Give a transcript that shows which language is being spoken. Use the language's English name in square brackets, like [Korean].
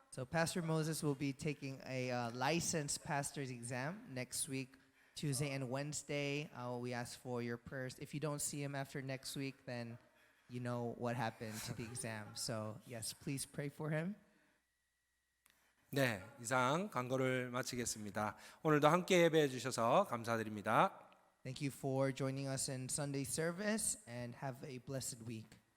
[English] So Pastor Moses will be taking a licensed pastor's exam next week, Tuesday and Wednesday. We ask for your prayers. If you don't see him after next week, then you know what happened to the exam. So yes, please pray for him. [Korean] 네, 이상 광고를 마치겠습니다. 오늘도 함께 예배해 주셔서 감사드립니다. [English] Thank you for joining us in Sunday service, and have a blessed week.